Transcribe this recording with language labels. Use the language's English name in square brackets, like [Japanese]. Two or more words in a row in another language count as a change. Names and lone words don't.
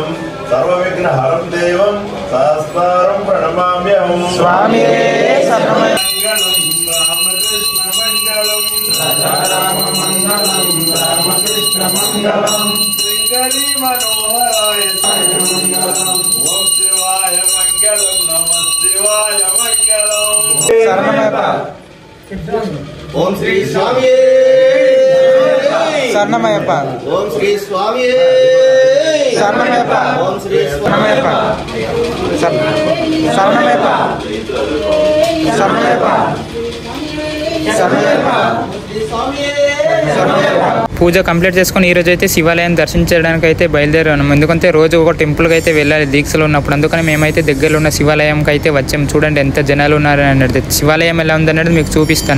[Sanskrit] सर्वविघ्नहरं देवं सहस्त्रं प्रणमाम्यहम् स्वामी शरणमयप्पा रामकृष्ण मंगलम राम मंगलम रामकृष्ण मंगलम श्रीहरि मनोहराय मंगलम ओम शिवाय मंगलम नमः शिवाय मंगलम शरणमयप्पा ओम श्री स्वामी शरणमयप्पा ओम श्री स्वामी शरणमयप्पा ओम श्री शरणमयप्पा शरणमयप्पा शरणमयप्पा [Telugu] పూజ కంప్లీట్ చేసుకుని ఈ రోజు అయితే శివాలయం దర్శించడానికి అయితే బయలుదేరాను. ఎందుకంటే రోజు ఒక టెంపుల్కి అయితే వెళ్ళాలి దీక్షలు ఉన్నప్పుడు. అందుకని మేమైతే దగ్గరలో ఉన్న శివాలయంకి అయితే వచ్చాము. చూడండి ఎంత జనాలు ఉన్నారని అనేది. శివాలయం ఎలా ఉందనేది మీకు చూపిస్తాను.